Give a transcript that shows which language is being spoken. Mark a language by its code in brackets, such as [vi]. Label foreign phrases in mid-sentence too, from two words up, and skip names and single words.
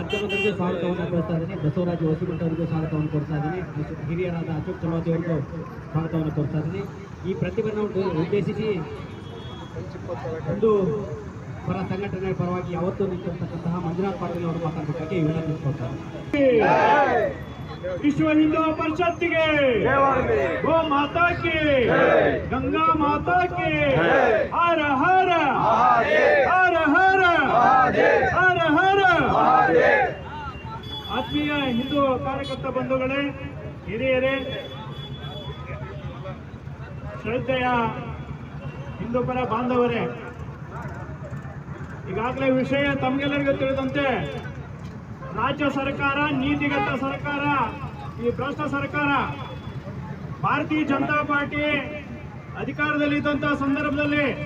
[kn] ಮುಖ್ಯಮಂತ್ರಿಗೂ ಸ್ವಾಗತವನ್ನು ಕೋರ್ತಾ ಇದ್ದೀನಿ. ಬಸವರಾಜ ಹೊಸಮಠ ಅವರಿಗೂ ಸ್ವಾಗತವನ್ನು ಕೋರ್ತಾ ಇದ್ದೀನಿ. ಹಿರಿಯರಾದ ಅಶೋಕ್ ಚಲವಾದಿ ಅವರಿಗೂ ಸ್ವಾಗತವನ್ನು ಕೋರ್ತಾ ಇದ್ದೀನಿ. ಈ ಪ್ರತಿಭಟನೆ ಉದ್ದೇಶಿಸಿ ಒಂದು ಪರ ಸಂಘಟನೆ ಪರವಾಗಿ ಯಾವತ್ತೂ ನಿಂತಿರ್ತಕ್ಕಂತಹ ಮಂಜುನಾಥ್ ಪಾಟೀಲ್ ಅವರು ಮಾತಾಡಬೇಕಾಗಿ ವಿನಂತಿಸಿಕೊಳ್ತಾರೆ. [hi] विश्व हिंदू परिषद के गो माता की गंगा माता की हर हर हर हर हर हर आत्मीय हिंदू कार्यकर्ता बंधुಗಳೇ, [kn] ಹಿರಿಯರೇ, ಶ್ರದ್ಧೆಯ ಹಿಂದೂ ಪರ ಬಾಂಧವರೇ, ಈಗಾಗಲೇ ವಿಷಯ ತಮಗೆಲ್ಲರಿಗೂ ತಿಳಿದಂತೆ ರಾಜ್ಯ ಸರ್ಕಾರ, ನೀತಿಗತ ಸರ್ಕಾರ, ಈ ಭ್ರಷ್ಟ ಸರ್ಕಾರ, ಭಾರತೀಯ ಜನತಾ ಪಾರ್ಟಿ ಅಧಿಕಾರದಲ್ಲಿದ್ದಂತಹ ಸಂದರ್ಭದಲ್ಲಿ